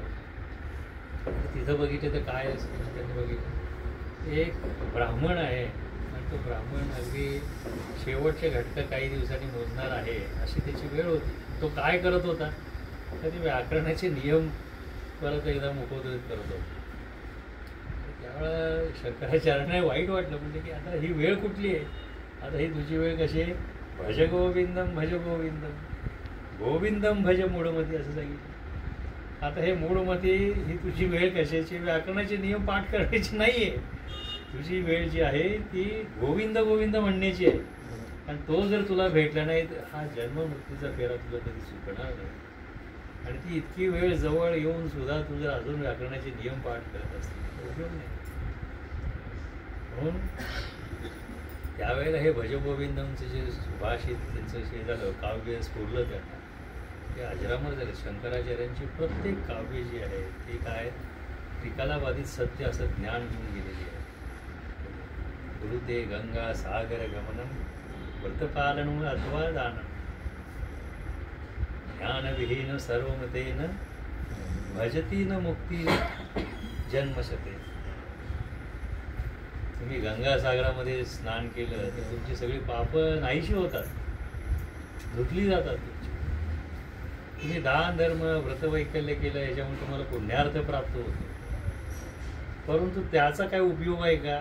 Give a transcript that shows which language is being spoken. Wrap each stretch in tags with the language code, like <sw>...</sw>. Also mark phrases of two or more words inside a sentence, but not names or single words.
<mr>तिथं बघितलं तर काय असं त्यांनी बघितलं एक ब्राह्मण आहे आणि तो ब्राह्मण अगदी शेवटचे घटक काही दिवसांनी मोजणार आहे अशी त्याची वेळ होती. तो काय करत होता? तर ते व्याकरणाचे नियम परत एकदा मुखोद्गत करत होता. त्यावेळेला शंकराचार्यांना वाईट वाटलं. म्हणजे की आता ही वेळ कुठली आहे? आता ही तुझी वेळ कशी आहे?</mr> <sa>भज गोविंदम भज गोविंदम गोविंदम भज मूढमती असं सांगितलं.</sa> <mr>आता हे मूढमती ही तुझी वेळ कशाची? व्याकरणाचे नियम पाठ करायचे नाही आहे. तुझी वेळ जी आहे ती गोविंद गोविंद म्हणण्याची आहे. आणि तो जर तुला भेटला नाही तर हा जन्म मृत्यूचा फेरा तुला कधी चुकणार नाही. आणि ती इतकी वेळ जवळ येऊन सुद्धा तू जर अजून व्याकरणाचे नियम पाठ करत असतील तर उपयोग नाही. म्हणून त्यावेळेला हे भजगोविंदमचं जे सुभाषित त्यांचं हे झालं काव्य स्फुरलं त्यांना ते अजरामर झाले. शंकराचार्यांची प्रत्येक काव्य जी आहे ते काय त्रिकाला बाधित सत्य असं ज्ञान घेऊन गेलेली आहे.</mr> <sa>गुरुते गंगा सागर गमनम व्रतपालन अथवा दानम ज्ञानविहीन सर्वमतेन भजती न मुक्ती जन्मशते.</sa> <mr>तुम्ही गंगासागरामध्ये स्नान केलं तर तुमची सगळी पापं नाहीशी होतात, धुतली जातात तुमची. तुम्ही दान धर्म व्रतवैकल्य केलं याच्यामुळे तुम्हाला पुण्यार्थ प्राप्त होतो, परंतु त्याचा काय उपयोग आहे का?</mr>